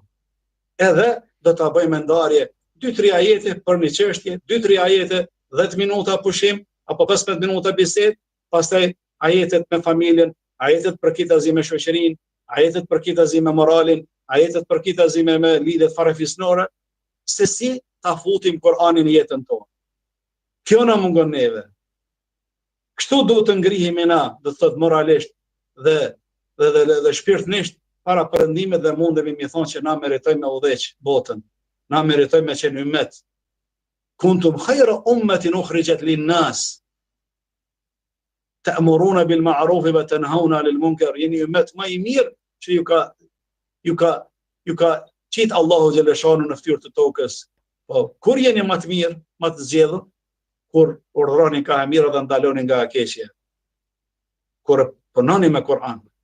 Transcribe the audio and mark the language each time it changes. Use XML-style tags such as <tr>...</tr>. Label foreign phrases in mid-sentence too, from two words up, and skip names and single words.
<sq>Edhe do ta bëjmë ndarje 2-3 ajete për një çështje, 2-3 ajete 10 minuta pushim apo 15 minuta bisedë, pastaj ajetet me familjen, ajetet për kitazi me shoqërinë, ajetet për kitazi me moralin, ajetet për kitazi me lidhjet farefisnore, se si ta futim Kur'anin në jetën tonë. Kjo na mungon neve. Kështu duhet të ngrihemi na, do të thotë moralisht dhe shpirtnisht para perëndimit dhe mundemi mi thonë që na meritojmë me udhëheq botën. Na meritojmë me qenë ummet.</sq> <ar>كنتم خير أمة أخرجت للناس. تأمرون بالمعروف وتنهون عن المنكر.</ar> <sq>Jeni ummet më i mirë që ju ka qitë Allahu xhaleshanu në fytyrë të tokës. Po kur jeni më të mirë, më të zgjedhur? Kur urdhroni ka e mirë dhe ndaloni nga e keqja. Kur punoni me Kur'an.</sq>